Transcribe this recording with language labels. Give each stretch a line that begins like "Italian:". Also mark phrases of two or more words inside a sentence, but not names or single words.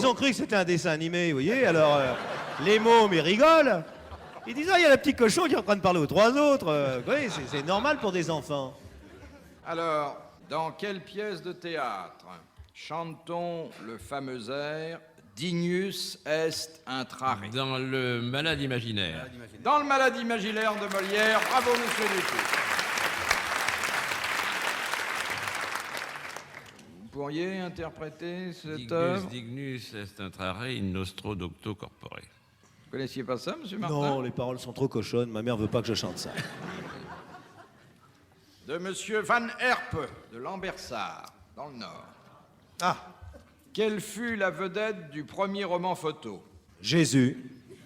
French: qu'ils ont cru que c'était un dessin animé, vous voyez, alors les mômes, ils rigolent. Ils disent, ah, il y a le petit cochon qui est en train de parler aux trois autres. Oui, c'est normal pour des enfants. Alors, dans quelle pièce de théâtre chante-t-on le fameux air
Latin: Dignus est intrare?
French: Dans le malade imaginaire. Dans le Malade imaginaire de Molière. Bravo, monsieur Dutour. Vous pourriez interpréter cette œuvre?
Latin: Dignus est intrare in nostro docto corpore.
French: Vous connaissiez pas ça, monsieur Martin? Non, les paroles sont trop cochonnes, ma mère veut pas que je chante ça. De monsieur Van Herpe, de Lambersart, dans le Nord. Ah, Quelle fut la vedette du premier roman photo?